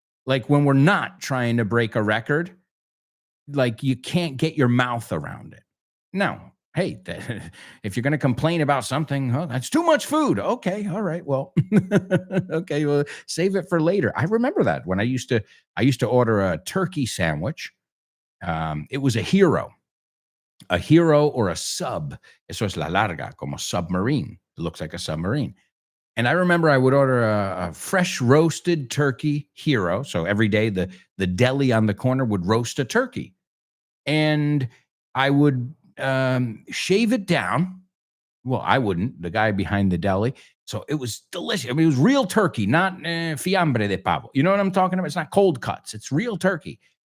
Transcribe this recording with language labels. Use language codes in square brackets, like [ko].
[en] Like when we're not trying to break a record, like you can't get your mouth around it. Now, hey, if you're going to complain about something, oh, that's too much food. Okay, all right, well, okay, well, save it for later. I remember that when I used to order a turkey sandwich. It was a hero or a sub. [es] Eso es la larga, como submarine. [en] It looks like a submarine. And I remember I would order a fresh roasted turkey hero. So every day the deli on the corner would roast a turkey. And I would shave it down. Well, I wouldn't. The guy behind the deli. So it was delicious. I mean, it was real turkey, not [es] fiambre de pavo. [en] You know what I'm talking about? It's not cold cuts. It's real turkey.